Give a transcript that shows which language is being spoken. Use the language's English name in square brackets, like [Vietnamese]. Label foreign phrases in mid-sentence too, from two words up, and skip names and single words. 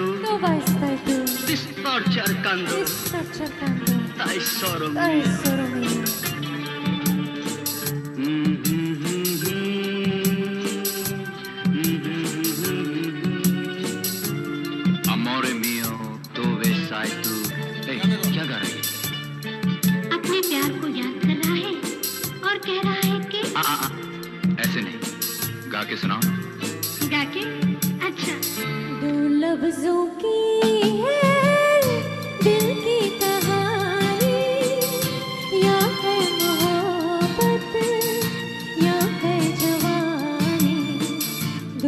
[Italian] Ti sto cercando, dai solo mio. Amore mio, dove sei tu? Ehi, [Hindi] क्या गा रही है? अपने प्यार को याद कर रहा है और कह रहा है कि ऐसे नहीं, गा के सुनाओ। गा के? अच्छा। दो लफ्जों की है दिल की कहानी, या है मोहब्बत या है जवानी।